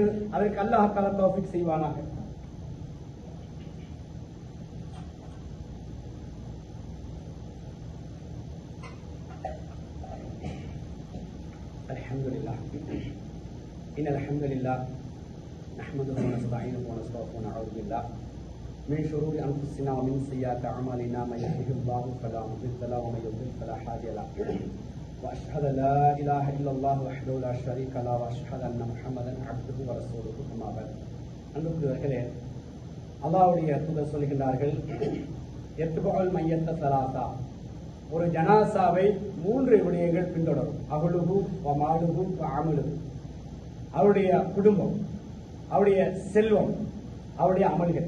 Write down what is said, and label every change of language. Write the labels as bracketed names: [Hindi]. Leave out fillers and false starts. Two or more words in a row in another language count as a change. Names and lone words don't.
[Tamil] அதற்கு அல்லாஹ் தஆலா தௌஃபீக் செய்வானாக. [Arabic] الحمد لله إن الحمد لله نحمده و نستعينه و نستغفره و نعوذ بالله من شرور أنفسنا و من سيئات أعمالنا من يهده الله فلا مضل له و من يضلل فلا هادي له. وأشهد أن لا إله إلا الله وحده لا شريك له وأشهد أن محمدا عبده ورسوله. أما بعد. [Tamil] அன்புக்குரியவர்களே, அல்லாஹ்வுடைய தூதர் சொல்கிறார்கள், [Arabic] يتبع الميت ثلاثة, [Tamil] ஒரு ஜனாசாவை 3 விடயங்கள் பின்தொடரும். [Arabic] أهله و ماله و عمله, [Tamil] அவருடைய குடும்பம், அவருடைய செல்வம், அவருடைய அமல்கள்.